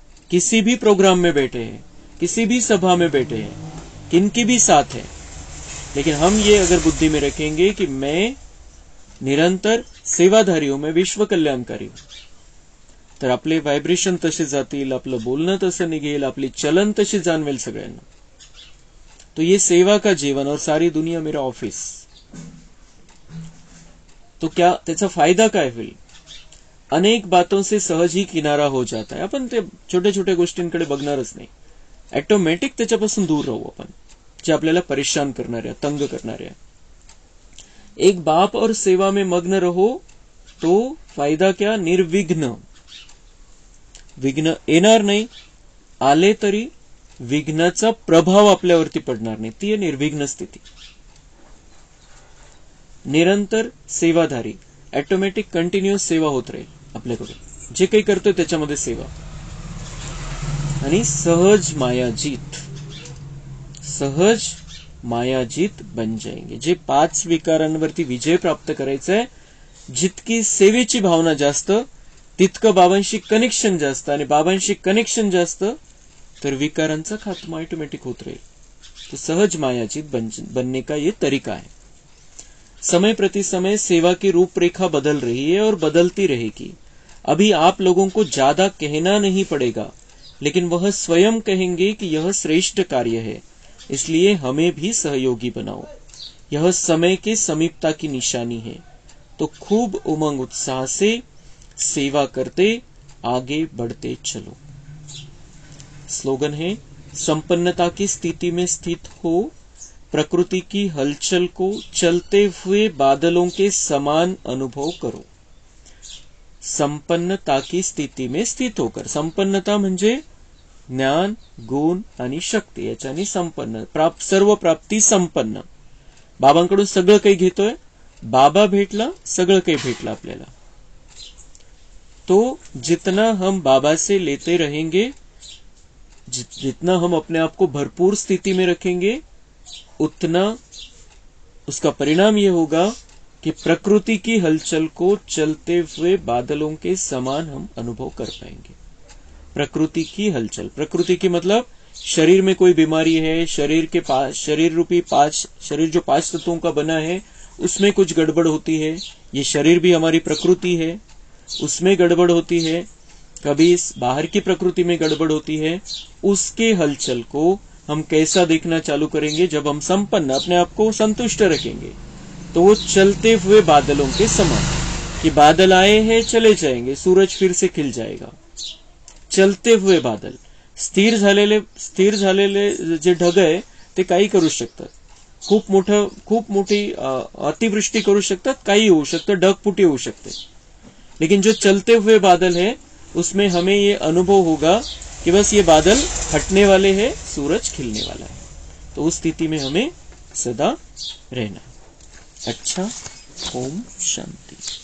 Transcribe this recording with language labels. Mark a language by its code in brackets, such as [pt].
[hi] किसी भी प्रोग्राम में बैठे हैं, किसी भी सभा में बैठे हैं, किनके भी साथ हैं, लेकिन हम ये अगर बुद्धि में रखेंगे कि मैं निरंतर सेवाधारी हूं, मैं विश्व कल्याणकारी हूं, [mr] तर आपले व्हायब्रेशन तसे जातील, आपलं बोलणं तसं निघेल, आपली चलन तशी जाणवेल सगळ्यांना। [hi] तो ये सेवा का जीवन और सारी दुनिया मेरा ऑफिस, तो क्या [mr] त्याचा फायदा काय होईल? [hi] अनेक बातों से सहज ही किनारा हो जाता है। [mr] आपण ते छोट्या छोट्या गोष्टींकडे बघणारच नाही, ऑटोमॅटिक त्याच्यापासून दूर राहू आपण, जे आपल्याला परेशान करणाऱ्या, तंग करणाऱ्या। [hi] एक बाप और सेवा में मग्न रहो तो फायदा क्या? [mr] निर्विघ्न, विघ्न येणार नाही, आले तरी विघ्नाचा प्रभाव आपल्यावरती पडणार नाही, ती निर्विघ्न स्थिती। निरंतर सेवाधारी, ऑटोमॅटिक कंटिन्युअस सेवा होत राहील आपल्याकडून, जे काही करतोय त्याच्यामध्ये सेवा। आणि सहज मायाजीत, सहज मायाजीत [hi] बन जाएंगे। [mr] जे 5 विकारांवरती विजय प्राप्त करायचा आहे, जितकी सेवेची भावना जास्त तितकं बाबांशी कनेक्शन जास्त, आणि बाबांशी कनेक्शन जास्त तर विकारांचा खात्मा ऑटोमेटिक होत रहेल। [hi] तो सहज मायाजीत बनने का ये तरीका है। समय प्रति समय सेवा की रूपरेखा बदल रही है और बदलती रहेगी। अभी आप लोगों को ज्यादा कहना नहीं पड़ेगा, लेकिन वह स्वयं कहेंगे कि यह श्रेष्ठ कार्य है, इसलिए हमें भी सहयोगी बनाओ। यह समय के समीपता की निशानी है, तो खूब उमंग उत्साह से सेवा करते आगे बढ़ते चलो। स्लोगन है, संपन्नता की स्थिति में स्थित हो, प्रकृति की हलचल को चलते हुए बादलों के समान अनुभव करो। संपन्नता की स्थिती में स्थित होकर, [mr] संपन्नता म्हणजे ज्ञान, गुण आणि शक्ती याच्यानी संपन्न, सर्व प्राप्ती संपन्न। बाबांकडून सगळं काही घेतोय, बाबा भेटला, सगळं काही भेटलं आपल्याला। [hi] तो जितना हम बाबा से लेते रहेंगे, जितना हम अपने आप को भरपूर स्थिति में रखेंगे, उतना उसका परिणाम यह होगा कि प्रकृति की हलचल को चलते हुए बादलों के समान हम अनुभव कर पाएंगे। प्रकृति की हलचल, प्रकृति की मतलब शरीर में कोई बीमारी है, शरीर के पास, शरीर रूपी शरीर जो 5 तत्वों का बना है उसमें कुछ गड़बड़ होती है, ये शरीर भी हमारी प्रकृति है, उसमें गड़बड़ होती है, कभी इस बाहर की प्रकृति में गड़बड़ होती है। उसके हलचल को हम कैसा देखना चालू करेंगे? जब हम संपन्न, अपने आप को संतुष्ट रखेंगे, तो वो चलते हुए बादलों के समान, कि बादल आए हैं चले जाएंगे, सूरज फिर से खिल जाएगा. चलते हुए बादल, [mr] स्थिर झालेले जे ढग आहे ते काही करू शकतात. खूप मोठी अतिवृष्टी करू शकतात, काही होऊ शकतं, ढगफुटी होऊ शकते. [hi] लेकिन जो चलते हुए बादल है उसमें हमें ये अनुभव होगा कि बस ये बादल हटने वाले हैं, सूरज खिलने वाला है. तो उस स्थिति में हमें सदा रहना. अच्छा, ओम शांति.